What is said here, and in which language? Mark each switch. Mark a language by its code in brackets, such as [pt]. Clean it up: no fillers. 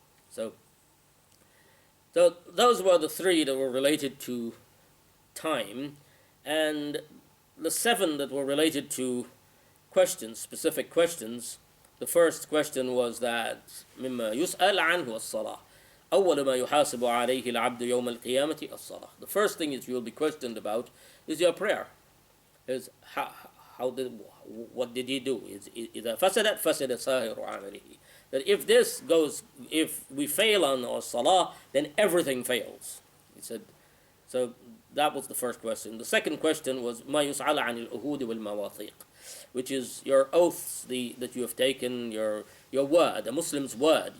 [en] So those were the three that were related to time. And the 7 that were related to questions, specific questions. The first question was that [ar] مما يسأل عنه الصلاة. أول ما يحاسب عليه العبد يوم القيامة الصلاة. [en] The first thing that you will be questioned about is your prayer. Is what did you do? [ar] إذا فسدت فسد سائر عمله. [en] That if we fail on our salah, then everything fails. He said. So that was the first question. The second question was [ar] ما يسأل عن العهود والمواثيق, [en] which is your oaths that you have taken, your word, a Muslim's word.